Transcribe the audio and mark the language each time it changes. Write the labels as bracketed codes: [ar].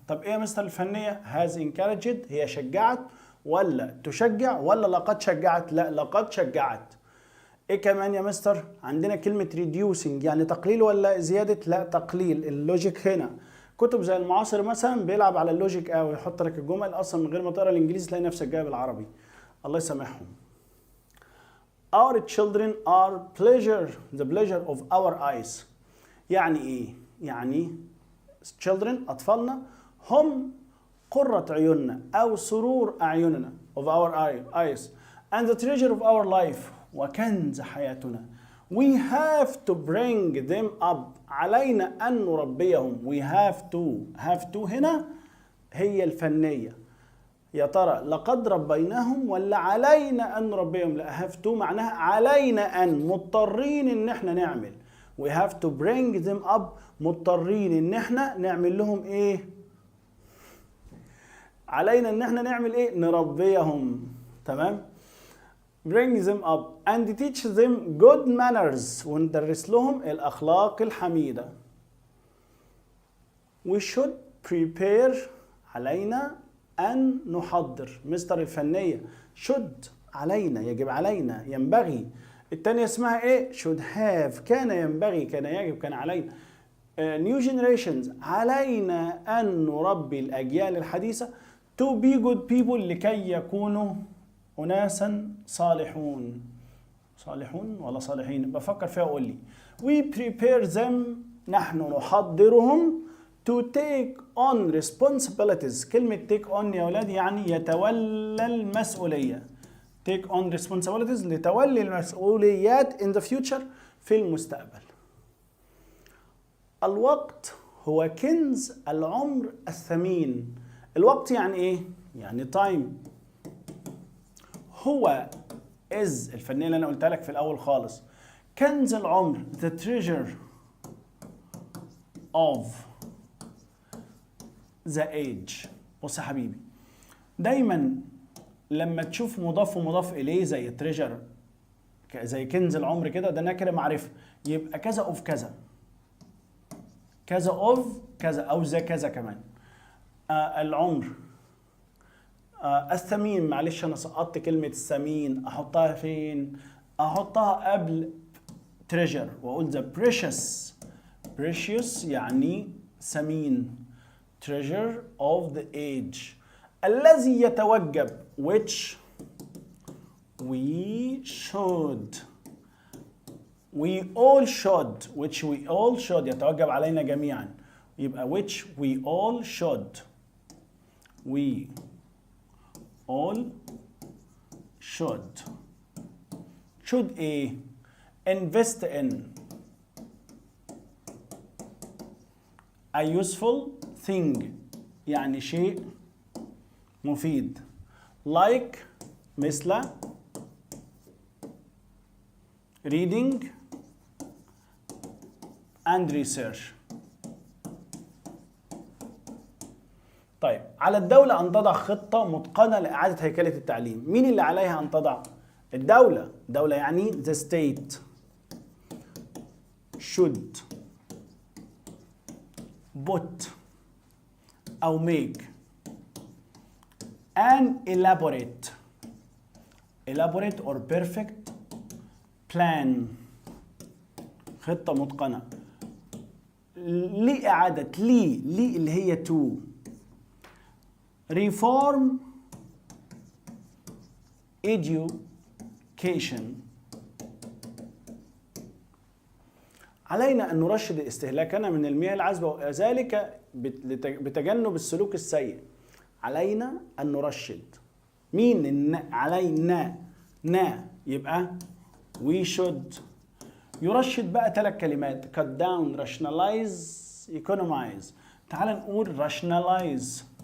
[ar] طب ايه يا مستر الفنية؟ [en] has encouraged، [ar] هي شجعت ولا تشجع ولا لقد شجعت؟ لا لقد شجعت. ايه كمان يا مستر؟ عندنا كلمة reducing يعني تقليل ولا زيادة؟ لا تقليل. اللوجيك هنا كتب زي المعاصر مثلا بيلعب على اللوجيك قوي، يحط لك الجمل اصلا من غير ما تقرا الانجليزي تلاقي نفسك جايب العربي. الله يسامحهم. [en] Our children are the pleasure of our eyes. [ar] يعني ايه؟ يعني children اطفالنا هم قرة عيوننا او سرور اعيننا [en] of our eyes and the treasure of our life، [ar] وكنز حياتنا. [en] We have to bring them up، [ar] علينا أن نربيهم. [en] We have to [ar] هنا هي الفنية. يا ترى لقد ربيناهم ولا علينا أن نربيهم؟ لا [en] have to [ar] معناها علينا أن، مضطرين إن احنا نعمل. [en] We have to bring them up، [ar] مضطرين إن احنا نعمل لهم إيه؟ علينا إن احنا نعمل إيه؟ نربيهم. [en] تمام؟ bring them up and teach them good manners، [ar] وندرس لهم الأخلاق الحميدة. [en] we should prepare، [ar] علينا أن نحضر. مستر الفنية should علينا، يجب علينا، ينبغي. التانية اسمها ايه؟ should have، كان ينبغي، كان يجب، كان علينا. [en] new generations، [ar] علينا أن نربي الأجيال الحديثة. [en] to be good people، [ar] لكي يكونوا أناسا صالحون. صالحون ولا صالحين؟ بفكر فيها وقول لي. [en] we prepare them، [ar] نحن نحضرهم. [en] to take on responsibilities، [ar] كلمة take on يا ولاد يعني يتولى المسؤولية. [en] take on responsibilities [ar] لتولي المسؤوليات [en] in the future، [ar] في المستقبل. الوقت هو كنز العمر الثمين. الوقت يعني ايه؟ يعني time. هو is الفنية اللي أنا قلتها لك في الأول خالص. كنز العمر [en] the treasure of the age. [ar] بص يا حبيبي، دايما لما تشوف مضاف ومضاف إليه زي treasure، زي كنز العمر كده، ده نكرة معرفة، يبقى كذا of كذا، كذا of كذا، أو ذا كذا كمان. العمر. الثمين، معلش انا سقطت كلمة الثمين، احطها فين؟ احطها قبل treasure واقول [en] the precious. [ar] precious يعني ثمين. [en] treasure of the age [ar] الذي يتوجب [en] which we should we all should which we all should [ar] يتوجب علينا جميعا، [en] يبقى which we all should we all should ايه؟ invest in a useful thing [ar] يعني شيء مفيد. [en] like [ar] مثل [en] reading and research. [ar] طيب على الدولة أن تضع خطة متقنة لإعادة هيكلة التعليم. مين اللي عليها أن تضع؟ الدولة. دولة يعني [en] the state should put أو make an elaborate or perfect plan. [ar] خطة متقنة. لإعادة لي اللي هي to. [en] reform education. [ar] علينا أن نرشد استهلاكنا من المياه العذبة وذلك بتجنب السلوك السيء. علينا أن نرشد. مين علينا؟ يبقى [en] we should. [ar] يرشد بقى 3 كلمات: [en] cut down, rationalize, economize. [ar] تعال نقول rationalize.